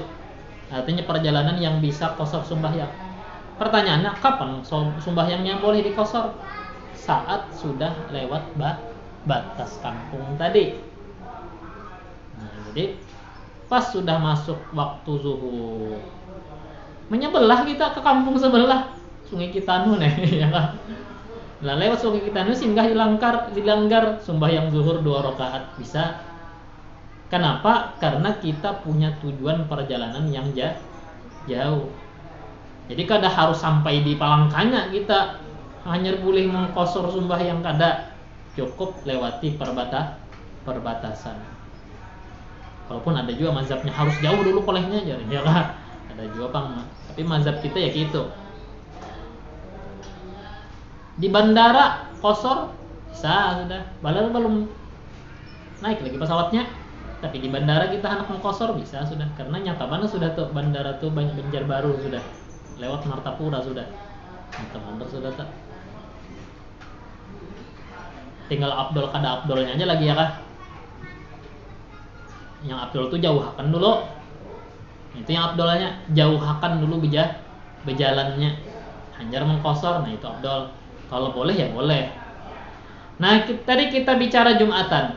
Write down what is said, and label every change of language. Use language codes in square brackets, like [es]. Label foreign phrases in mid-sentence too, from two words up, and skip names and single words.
[id] Artinya perjalanan yang bisa kosor sembahyang. Pertanyaannya, kapan sembahyangnya boleh dikosor? Saat sudah lewat batas kampung tadi. Nah, jadi pas sudah masuk waktu zuhur, menyebelah kita ke kampung sebelah, Sungai Kitanu nih, ya kan? Nah, lewat Sungai Kitanu singgah dilanggar sembahyang zuhur 2 rakaat bisa. Kenapa? Karena kita punya tujuan perjalanan yang jauh. Jadi kada harus sampai di Palangkanya kita hanya boleh mengkosor sembahyang, kada, cukup lewati perbatasan. Walaupun ada juga mazhabnya harus jauh dulu polehnya aja, ya kan? [bjn] Ada juga bang, tapi mazhab kita ya gitu. Di bandara kosor bisa sudah, belum naik lagi pesawatnya. Tapi di bandara kita hendak mengkosor bisa sudah, karena nyata mana sudah tuh bandara tuh Banjarbaru sudah. Lewat Martapura sudah. Teman-teman sudah tak. Tinggal Abdul kada Abdulnya aja lagi ya kah? Yang Abdul tuh jauhakan dulu. Itu yang Abdulnya jauhakan dulu bejalannya. Hanjar mengkosor, nah itu Abdul. [id] Kalau boleh ya boleh. Nah, tadi kita bicara Jumatan.